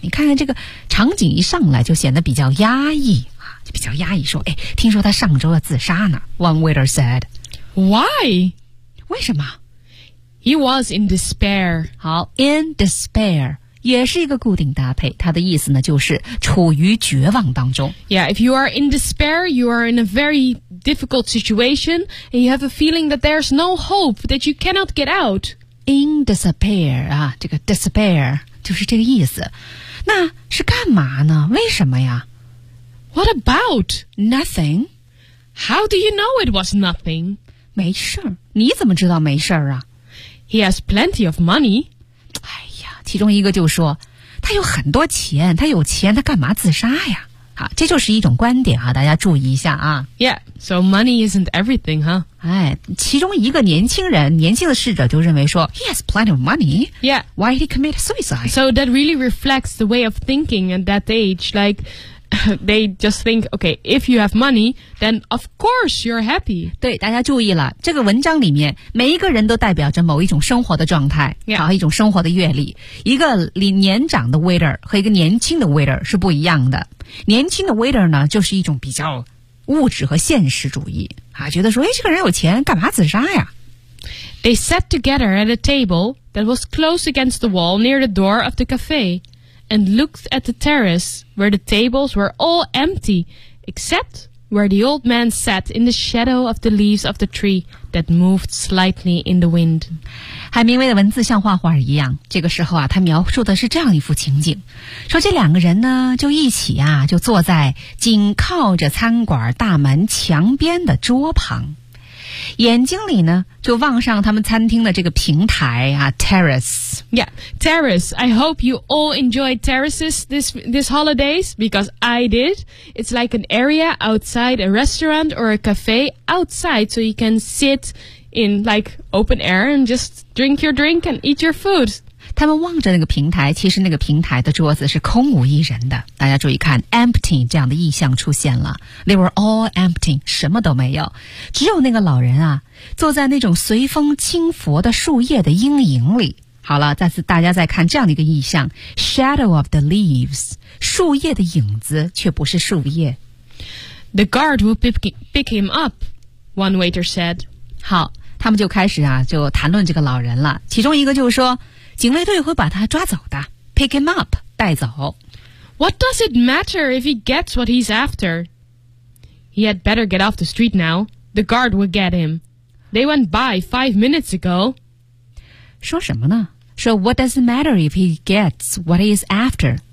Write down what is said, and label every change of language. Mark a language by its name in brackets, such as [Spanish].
[Chinese] 你看看这个场景一上来就显得比较压抑啊，就比较压抑。说，哎，听说他上周要自杀呢。 [English] One waiter said, "Why? [Chinese] 为什么 [English] ？He was in despair. 好 ，in despair." [Chinese] 也是一个固定搭配，它的意思呢就是处于绝望当中。 [English] Yeah, if you are in despair, you are in a very difficult situation, and you have a feeling that there's no hope, that you cannot get out. In despair, [Chinese] 啊，这个 despair 就是这个意思。那是干嘛呢？为什么呀？ [English] What about? Nothing. How do you know it was nothing? [Chinese] 没事儿，你怎么知道没事儿啊？ [English] He has plenty of money. [Chinese] 哎呀，其中一个就说，他有很多钱，他有钱，他干嘛自杀呀？好，这就是一种观点啊，大家注意一下啊。 [English] Yeah, so money isn't everything, huh? [Chinese] 哎，其中一个年轻的逝者就认为说 ， [English] He has plenty of money. Yeah, why did he commit suicide? So that really reflects the way of thinking at that age, like. They just think, okay, if you have money, then of course you're happy. [Chinese] 对，大家注意了，这个文章里面每一个人都代表着某一种生活的状态，好、 yeah. 一种生活的阅历。一个年长的 waiter 和一个年轻的 waiter 是不一样的。年轻的 waiter 呢，就是一种比较物质和现实主义啊，觉得说，哎，这个人有钱，干嘛自杀呀？ [English] They sat together at a table that was close against the wall near the door of the cafe. And looked at the terrace where the tables were all empty, except where the old man sat in the shadow of the leaves of the tree that moved slightly in the wind. [Chinese] 海明威的文字像画画一样。这个时候啊，他描述的是这样一幅情景：说这两个人呢，就一起啊，就坐在紧靠着餐馆大门墙边的桌旁，眼睛里呢，就望上他们餐厅的这个平台啊 ，terrace。 [English] Yeah, terrace. I hope you all enjoy terraces this holidays because I did. It's like an area outside a restaurant or a cafe outside, so you can sit in like open air and just drink your drink and eat your food. [Chinese] 他们望着那个平台，其实那个平台的桌子是空无一人的。大家注意看 ，empty 这样的意象出现了。 [English] They were all empty, [Chinese] 什么都没有，只有那个老人啊，坐在那种随风轻拂的树叶的阴影里。好了，再次大家再看这样的一个意象 ， [English] shadow of the leaves， [Chinese] 树叶的影子却不是树叶。 [English] The guard will pick him up, one waiter said. [Chinese] 好，他们就开始啊，就谈论这个老人了。其中一个就说，警卫队会把他抓走的 ， [English] pick him up， [Chinese] 带走。 [English] What does it matter if he gets what he's after? He had better get off the street now. The guard will get him. They went by 5 minutes ago. [Chinese] 说什么呢？说 [English] What does it matter if he gets what he is after?